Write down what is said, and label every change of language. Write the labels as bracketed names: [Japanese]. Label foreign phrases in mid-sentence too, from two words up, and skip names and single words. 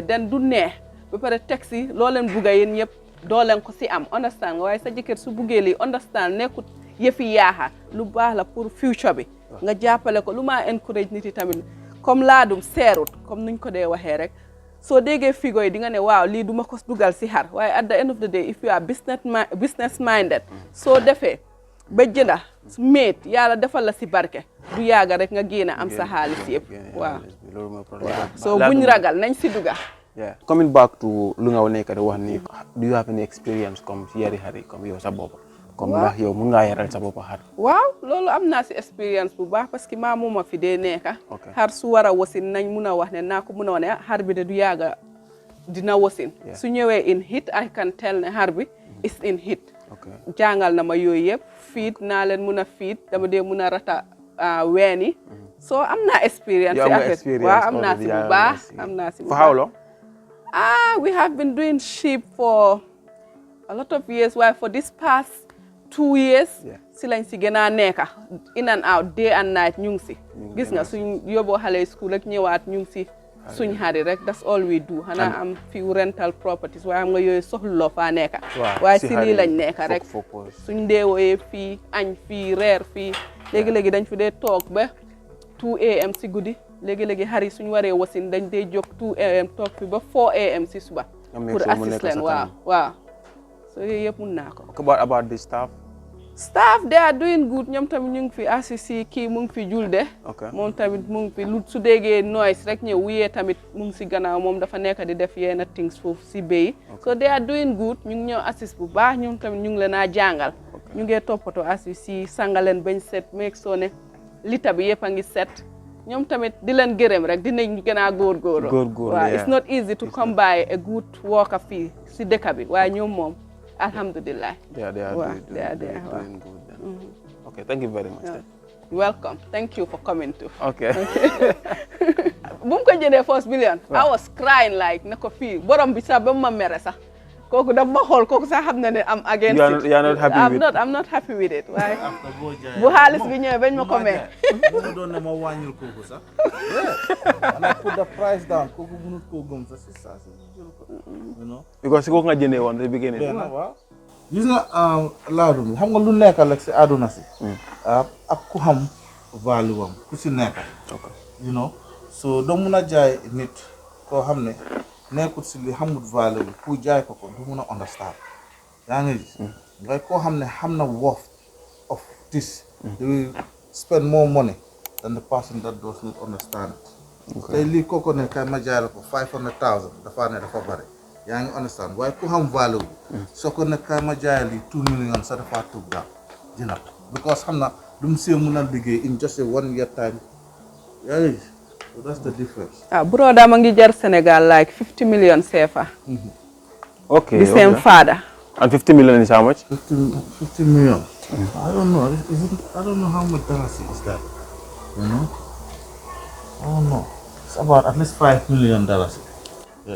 [Wolof] den du neex ba pare taxi loo leen bugga yéen ñëpp doo leen ko si am understand nga waaye sa jëkkër su buggee lii understand nekkut yëfi yaaxa lu baax la pour future bi nga jàppale ko lu ma encourage nit yi tamit comme laadum seerut comme nuñ ko dee waxee rek soo déggee figo yi di nga ne waaw lii duma ko dugal si xar waaye [English] at the end of the day if you are business minded [Wolof] soo defee ba jënda méet yàlla defal la si barke du yàgga rek nga génn am sa xaalis yëpp waaw soo buñ ragal nañ si duga [English] coming back to [Wolof] lu nga nekk di wax ni [English] do you have any experience [Wolof] comme si yari xar yi comme yow sa bopp comme ndax yow mun ngaa yaral sa bopp xar waaw loolu am naa si expérience bu baax parce que maa mooma fi dee nekka xar su war a wasin nañ mun a wax ne naa ko mun a wax ne xar bi de du yàgga dina wasin su ñëwee [English] in hit I can tell [Wolof] ne xar bi [English] is in hit [Wolof] jàngal na ma yooyu yëpp fiit naa leen mun a fiit dama dee mun a rata weeni soo am naa expérience si affaire waaw am naa si bu baax am naa si bu baax [English] for how long we have been doing sheep for a lot of years [Wolof] waaye [English] for this past 2 years [Wolof] si lañ si gën a nekka [English] in and out day and night [Wolof] ñu ngi si gis nga suñ yóbboo xale school ak ñëwaat ñu ngi si suñ xari rek [English] that's all we do [Wolof] xanaa am [English] few rental properties [Wolof] waaye xam nga yooyu soxluloo faa nekka waaye si lii lañ nekka rek suñ deewooyee fii añ fii reer fii léegi-léegi dañ fi dee toog ba 2 am si guddi léegi-léegi xari suñ waree wasin dañ dee jóg 2 am toog fi ba 4 am si suba pour assist leen waaw so yooyu yëpp mun naa ko. [English] about the staff they are doing good [Wolof] ñoom tamit ñu ngi fi assisi kii mu ngi fi julde moom tamit mu ngi fi lu su déggee noise rek ñëw wuyee tamit mu ngi si gannaaw moom dafa nekk di def yenn things foofu si béy [English] so they are doing good [Wolof] ñu ngi ñëw assist bu baax ñoom tamit ñu ngi leen a jàngal ñu ngi toppatoo assisi sangaleen bañ set meeg soo ne lita bi yëpp a ngi set ñoom tamit di leen gërëm rek dinañ gën a góorgóorlu waaw [English] it's not easy to come by a good worker [Wolof] fii si dëkk bi waaye ñoom moom alhamdulillah [English] they are doing good then. Okay, thank you very much. You're welcome. Thank you for coming too. Okay. [Wolof] bu mu ko jëndee [English] first million I was crying like [Wolof] ne ko fii borom bi sax ba ma mere sax kooku daf ma xool kooku sax xam na ne am [English] against it. You are not happy with it. I'm not happy with it [Wolof] waaye bu xaalis bi ñëwee bañ ma ko may. moom doon na ma wàññil kooku sax. [English] and I put the price down [Wolof] kooku mënut koo gëm sax si saa si jël ko. [English] you know. [Wolof] because si kooku nga jëndee woon te beginning. waaw. gis nga laadum xam nga lu nekk rek si àdduna si. ak ku xam value am ku si nekk. [English] you know [Wolof] so doo mun a jaay nit koo xam ne nekkut si li xamut value bi ku jaay ko du mun a understand yaa ngi gis ngay koo xam ne xam na [English] worth of this they will spend more money than the person that does not understand it [Wolof] tey lii kooku ne kay ma jaay la ko 500,000 dafa ne dafa bari yaa ngi understand waaye ku xam value bi soo ko ne kay ma jaay lii 2 million sa dafa tuub daal dina ko because xam na lu mu see mun a liggéey [English] in just a 1 year time [Wolof] yaa ngi gis [English] so that's the difference. Broda ma ngi jar Senegal like 50 million CFA. Okay. The same father. And 50 million is how much? 50 million. I don't know. I don't know how much dollars is that. You know? I don't know. It's about at least $5 million. Yeah.